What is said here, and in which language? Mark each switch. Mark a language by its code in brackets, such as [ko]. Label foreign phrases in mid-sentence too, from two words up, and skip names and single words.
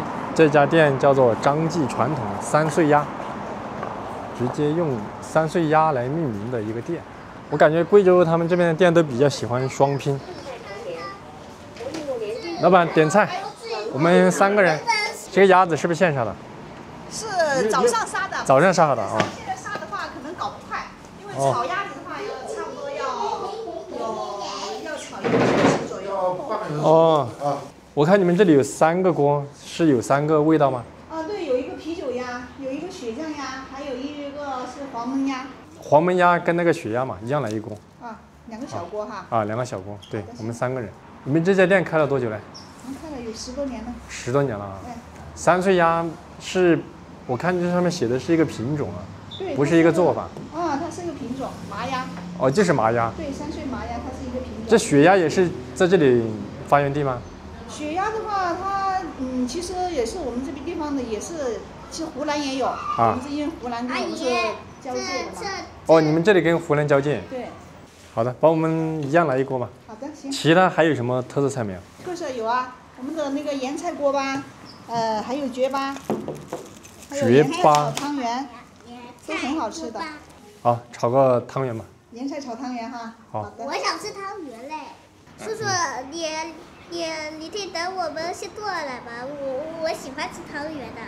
[zh] 這家店叫做張記傳統三穗鴨，直接用三穗鴨來命名的一個店。我感覺貴州他們這邊的店都比較喜歡雙拼。老闆點菜，我們3個人。這個鴨子是不是現殺的？是早上殺的。早上杀的啊。现在杀的话可能搞不快，因为炒鴨子的话差不多要炒1个小时左右。哦，我看你們這裡有3個鍋，是有3個味道嗎？對，有一個啤酒鴨，有一個血醬鴨，還有一個是黃燜鴨。黃燜鴨跟那個血鴨嘛，一樣來一鍋。啊，2個小鍋哈。啊，2個小鍋，對，我們3個人。你們這家店開了多久了？我們開了有10多年了。10 多年了啊。三穗鴨是，我看這上面寫的是一個品種啊，不是一個做法。啊，它是一個品種，麻鴨。哦，就是麻鴨。對，三穗麻鴨它是一個品種。這血鴨也是在這裡發源地嗎？血鴨的話，它其實也是我們這邊地方的，也是，其實湖南也有。我們是因為湖南跟我們是交界的嘛。哦，你們這裡跟湖南交界。對。好的，幫我們一樣來一鍋吧。好的，行。其他還有什麼特色菜沒有？特色有啊，我們的那個鹽菜鍋巴，還有絕巴，還有鹽菜炒湯圓，都很好吃的。好，炒個湯圓吧。鹽菜炒湯圓哈。好。我想吃湯圓嘞，叔叔，你可以等我們先做來吧，我喜歡吃湯圓的。